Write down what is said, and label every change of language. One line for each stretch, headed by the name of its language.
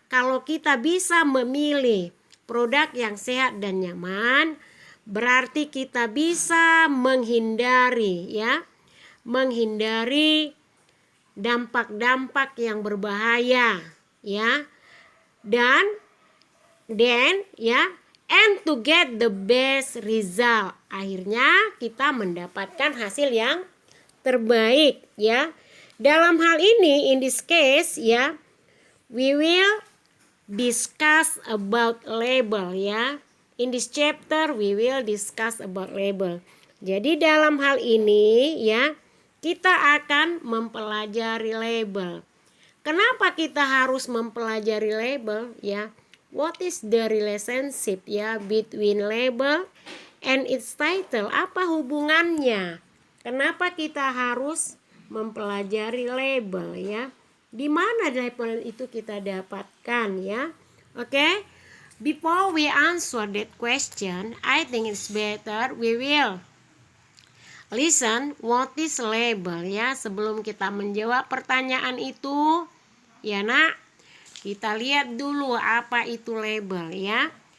Indonesian: Kalau kita bisa memilih produk yang sehat dan nyaman, berarti kita bisa menghindari, ya, menghindari dampak-dampak yang berbahaya, ya. Dan ya,
English: and to get the best result.
Indonesian: Akhirnya kita mendapatkan hasil yang terbaik, ya. Dalam hal ini,
English: in this case, ya, we will discuss about label, ya. In this chapter we will discuss about label.
Indonesian: Jadi dalam hal ini, ya, kita akan mempelajari label. Kenapa kita harus mempelajari label, ya?
English: What is the relationship,
Indonesian: ya,
English: between label and its title?
Indonesian: Apa hubungannya? Kenapa kita harus mempelajari label, ya? Di mana label itu kita dapatkan, ya? Oke?
English: Before we answer that question, I think it's better we will listen what is label,
Indonesian: ya. Sebelum kita menjawab pertanyaan itu, ya, nak, kita lihat dulu apa itu label, ya.